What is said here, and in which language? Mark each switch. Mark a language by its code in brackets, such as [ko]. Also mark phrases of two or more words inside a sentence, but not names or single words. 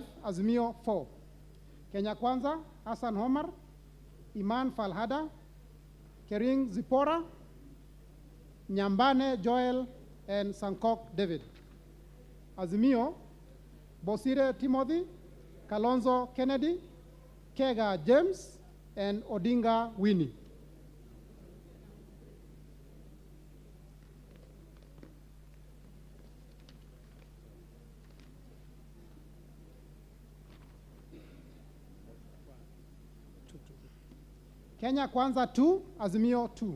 [en] Azimio, 4. Kenya Kwanza, Hassan Omar, Iman Falhada, Kering Zipora, Nyambane Joel, and Sankok David. Azimio, Bosire Timothy, Kalonzo Kennedy, Kega James, and Odinga Winnie. Kenya Kwanza 2, Azimio 2.